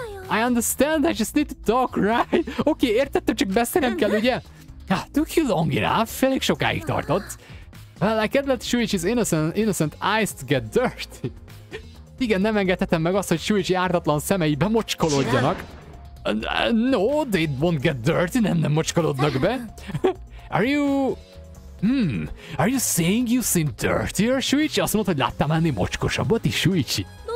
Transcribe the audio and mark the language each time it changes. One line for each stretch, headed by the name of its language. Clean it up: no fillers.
English: I understand, I just need to talk, right?
Hungarian: Oké, értettem, csak beszélnem kell, ugye?
English: Took you long enough,
Hungarian: elég sokáig tartott.
English: Well, I can't let Shuichi's innocent eyes get dirty.
Hungarian: Igen, nem engedhetem meg azt, hogy Shuichi ártatlan szemei bemocskolódjanak.
English: No, they won't get dirty,
Hungarian: nem mocskolódnak be.
English: Are you saying you seem dirtier, Shuichi?
Hungarian: Azt mondod, hogy láttál ennél mocskosabbat is, Shuichi?